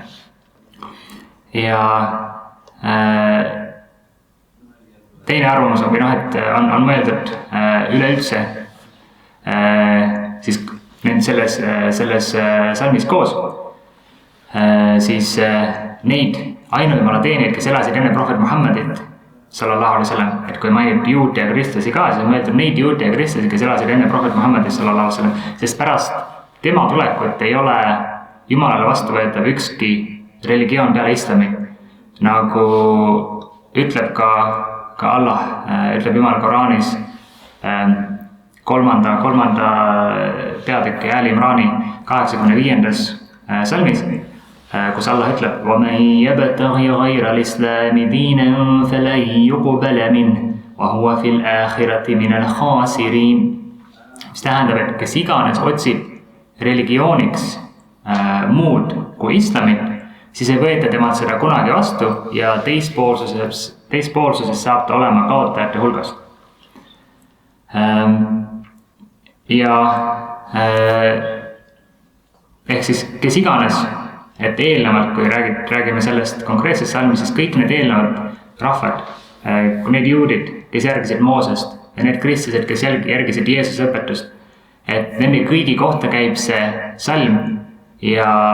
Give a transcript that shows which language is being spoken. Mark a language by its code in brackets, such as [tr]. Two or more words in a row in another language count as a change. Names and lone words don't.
[et] Ja teine arvamus on, et on mõeldud üleüldse siis selles salmis koos siis neid ainujumala teenijaid, kes elasid enne prohvet Muhammadit [ar] صلى الله عليه وسلم, [et] et kui mainiti juute ja kristlasi ka, siis on mõeldud neid juute ja kristlasi, kes elasid enne prohvet Muhammadit [ar] صلى الله عليه وسلم, [et] sest pärast tema tulekut ei ole Jumalale vastuvõetav ükski religioon peale islami, nagu ütleb ka Allah, ütleb Jumal Koraanis kolmanda peatüki Ali Imrani 85. salmis, kus Allah ütleb [ar] وَمَنْ يَبْتَغِي غَيْرَ الْإِسْلَامِ دِينًا فَلَنْ يُقْبَلَ مِنْهُ وَهُوَ فِي الْآخِرَةِ مِنَ الْخَاسِرِينَ. [et] Mis tähendab, et kes iganes otsib religiooniks muud kui islamit, siis ei võeta temalt seda kunagi vastu ja teispoolsuses saab ta olema kaotajate hulgast. Ja ehk siis kes iganes, et eelnevalt, kui räägime sellest konkreetsest salmist, siis kõik need eelnevad rahvad, need juudid, kes järgisid Moosest ja need kristlased, kes järgisid Jeesuse õpetust, et nende kõigi kohta käib see salm ja